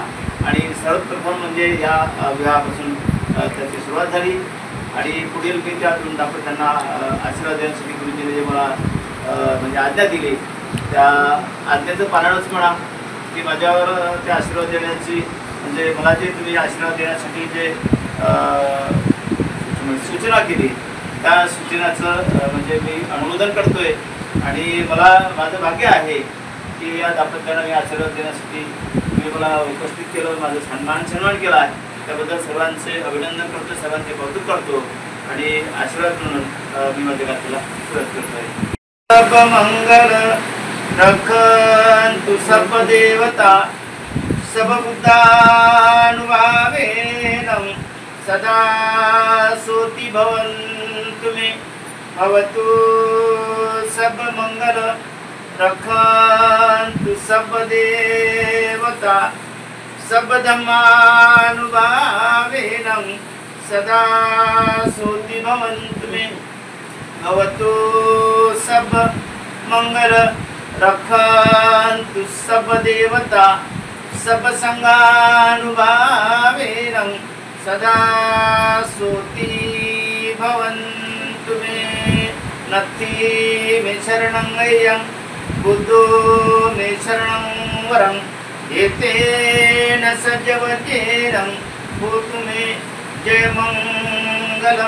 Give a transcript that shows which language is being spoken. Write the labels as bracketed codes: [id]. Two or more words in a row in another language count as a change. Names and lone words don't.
[mr] आणि सर्वप्रथम म्हणजे या विवाहापासून त्याची सुरुवात झाली आणि पुढील मी त्या दोन दाम्पत्यांना आशीर्वाद देण्यासाठी गुरुजीने जे मला म्हणजे आज्ञा दिली त्या आज्ञेचं पालनच म्हणा की माझ्यावर ते आशीर्वाद देण्याची म्हणजे मला जे तुम्ही आशीर्वाद देण्यासाठी जे सूचना केली त्या सूचनाचं म्हणजे मी अनुमोदन करतोय. आणि मला माझं भाग्य आहे की या दाम्पत्यांना मी आशीर्वाद देण्यासाठी तुम्ही मला उपस्थित केलं, माझं सन्मान केला आहे. त्याबद्दल सर्वांचे अभिनंदन करतो, सर्वांचे कौतुक करतो आणि आशीर्वाद म्हणून मी माझ्या गाथेला सुरुवात करतोय. [pi] सब मंगल रखंतु सब देवता सब बुद्धानुभावेन सदा सोति भवन्तु मे भवतु सब मंगल रखंतु सब देवता सब धम्मानुभावेन सदा सोति भवन्तु मे भवतु सब मंगल रखंतु सब देवता सब संगानुभावेन सदा सोति भवन्तु मे. नत्थि मे शरणं अय्यं बुद्धो मे शरणं वरं एतेन सज्जवतेनं भूतु मे जयमङ्गलं